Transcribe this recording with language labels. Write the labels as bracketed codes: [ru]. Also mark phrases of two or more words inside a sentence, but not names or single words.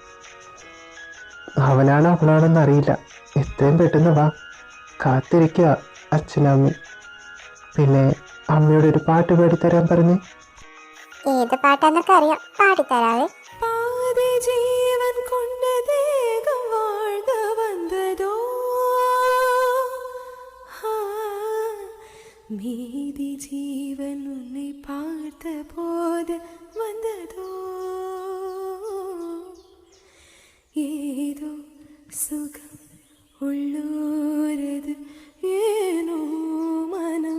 [ml] അവനാണ് അവളാണെന്ന് അറിയില്ല. എത്രയും പെട്ടെന്ന് വാ. കാത്തിരിക്കുക അച്ഛനമ്മ. പിന്നെ അമ്മയോട് ഒരു പാട്ട് പാടിത്തരാൻ പറഞ്ഞ്. ഏത് പാട്ടാന്നൊക്കെ അറിയാം, പാടിത്തരാവേ. [ta] ஜீவன் கொண்ட தேகம் வாழ்க வந்ததோ மீதி ஜீவன் உன்னை பார்த்த போது வந்ததோ ஏதோ சுகம் உள்ளூரது ஏனோ மனம்